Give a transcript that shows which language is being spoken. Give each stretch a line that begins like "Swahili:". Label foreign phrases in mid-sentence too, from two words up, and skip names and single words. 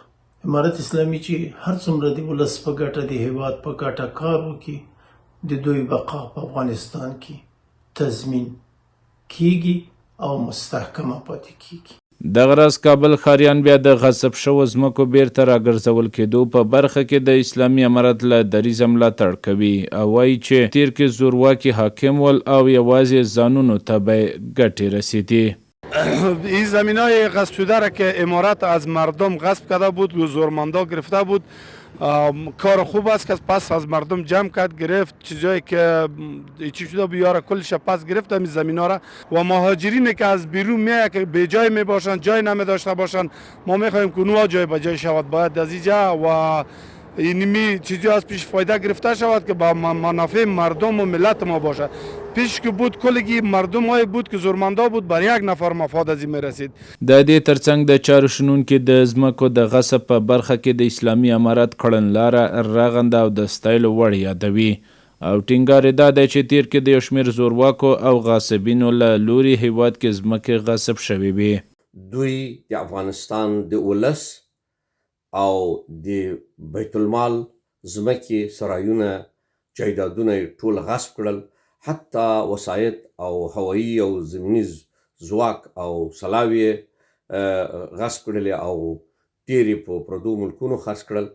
Pashto: امارت اسلامي چې هر څومره د ولس په ګټه د هیواد په ګټه کار وکړي د دوی بقا په افغانستان کې تضمین کیږي او مستحکمه پاتې کیږي. دغه راز کابل ښاریان بیا د غصب شوو ځمکو بیرته راګرځول کېدو په برخه کې د اسلامي امارت له دریځه ملاتړ کوي او وایي چې تیر کې زورواکي حاکم ول او یوازې ځانونو ته به ګټې رسیدي.
Persian: این زمین های غصب شده را که امارت از مردم غصب کرده بود و زورمندا گرفته بود کار خوب است که پس از مردم جمع کرد گرفت چیزایی که چی شده بیاره کلش پس گرفت همین زمین ها را و مهاجرینی که از بیرون میاد که به جای می باشند جای نمی داشته باشند ما میخواهیم که اونها جای به جای شود باید از اینجا و اینمی چیزی از پیش فایده گرفته شود که با منافع مردم و ملت ما باشه. پیش که بود کلگی مردم های بود که زورمندا بود بر یک نفر مفاد از این میرسید.
Pashto: د دې ترڅنګ د چارو شنونکو د ځمکو د غصب په برخه کې د اسلامي امارت کړنلاره رغنده او د ستایلو وړ یادوي او ټینګار یې دا دی چې تیر کې د یو شمېر زورواکو او غاصبینو له لوري هیواد کې ځمکې غصب شوې وي. دوی د افغانستان د ولس او د بیت المال ځمکې سرایونه جایدادونه ټول غصب کړل، حتی وسایط او هوایي او زمینی ځواک او سلاوي غصب کړلې او ډېرې په پردو ملکونو خرڅ کړل.